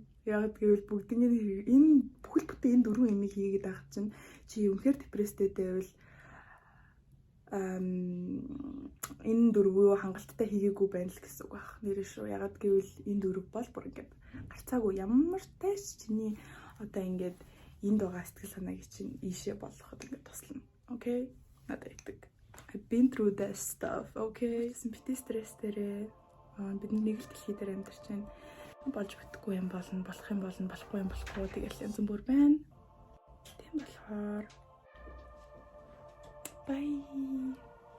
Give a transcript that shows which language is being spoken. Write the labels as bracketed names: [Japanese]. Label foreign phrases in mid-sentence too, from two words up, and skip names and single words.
[Mongolian] Яг гэвэл бүгднийг энэ бүхэл бүтэн энэ дөрвөн юмыг хийгээд авах чинь чи үнэхээр депресстэй байвал энэ дөрвөө хангалттай хийгээгүй байна л гэсэн үг баг. Нэрээ шүү. Ягаад гэвэл энэ дөрв бол бүр ингээд гарцаагүй ямар тайс чиний одоо ингээд энд байгаа сэтгэл санааг чинь ийшээ болгоход ингээд туслана. Окей? Надад итэг. [English] I've been through that stuff. Okay? [Mongolian] Бити стресс дээрээ бидний нэг л дэлхий дээр амьдарч байна. Болж бүтггүй юм болно, болох юм болно, болохгүй юм болохгүй тэгэл янз бүр байна. Тийм болохоор bye.